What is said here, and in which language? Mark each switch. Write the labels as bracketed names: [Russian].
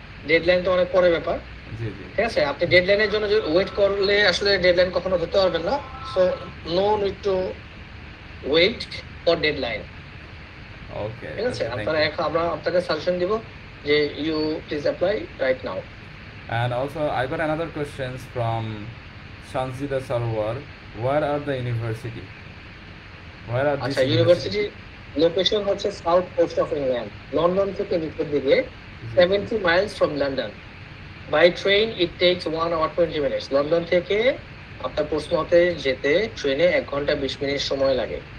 [Bangla] Deadline তো অনেক পরে ব্যাপার, জি জি ঠিক আছে। আপনি ডেডলাইনের জন্য যদি ওয়েট করলে আসলে ডেডলাইন কখনো ধরতে পারবেন না। [English] so no need to wait for deadline, okay [Bangla] ঠিক আছে। আমরা আপনাকে সাজেশন দিব যে [English] You please apply right now. And also, I got another questions from Shanzida Sarwar. Where are the university? Where are these [Bangla] আচ্ছা, ইউনিভার্সিটি লোকেশন হচ্ছে south coast of England, London থেকে নিচের দিকে 70 [English] Miles from London. By train it takes 1 hour 20 minutes। [Bangla] London থেকে আপনার পোর্টসমাউথে যেতে ট্রেনে 1 ঘন্টা 20 মিনিট সময় লাগে।